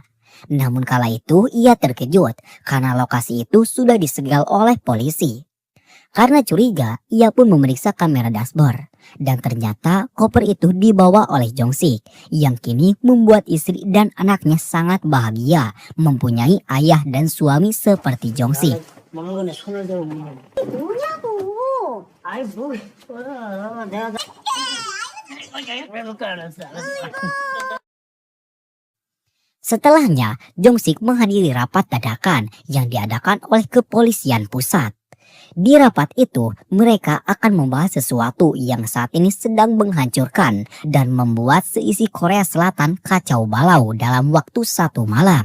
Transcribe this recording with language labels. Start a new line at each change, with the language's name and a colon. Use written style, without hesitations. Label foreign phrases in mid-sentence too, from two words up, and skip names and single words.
Indonesian: Namun kala itu ia terkejut karena lokasi itu sudah disegel oleh polisi. Karena curiga, ia pun memeriksa kamera dashboard. Dan ternyata koper itu dibawa oleh Jong-sik yang kini membuat istri dan anaknya sangat bahagia mempunyai ayah dan suami seperti Jong-sik.
Korean: 먹는 손을 대고 뭐냐고. 아이 뭐 내가
Indonesian: Setelahnya, Jong-sik menghadiri rapat dadakan yang diadakan oleh kepolisian pusat. Di rapat itu, mereka akan membahas sesuatu yang saat ini sedang menghancurkan dan membuat seisi Korea Selatan kacau balau dalam waktu 1 malam.